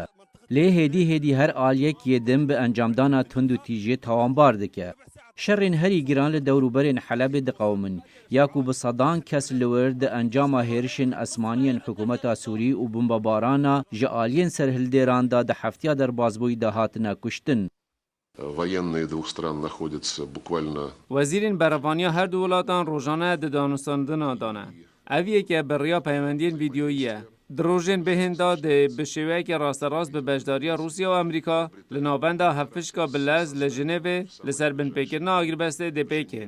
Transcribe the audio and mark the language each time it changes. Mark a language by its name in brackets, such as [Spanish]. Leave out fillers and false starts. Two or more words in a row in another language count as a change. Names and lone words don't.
[Kurdish] Lê hêdî her aliyekê din bi encamdana tund û tîjiyê tawanbar dike. Şerên herî giran li dewrûberên Helebê diqewmin, ya ku bi sedan kes li wir di encama hêrişên esmaniyên hikûmeta Sûrî û bombebarana ji aliyên serhildêran da di heftiya derbasbûyî de hatine kuştin. [Russian] Военные двух стран находятся буквально... [Kurdish] Вەزیرên berevaniya her du welatan rojane di danûstandina dane. Ev yeke beriya peymendiyên vîdyoyî ye. Di rojên bêhên da dê bi şêweyekê rasterast bi beşdariya Rûsya û Amerîka li navbenda hevpişka bi lez li Jinevê li ser binpêkirina agrbestê dê pêkên.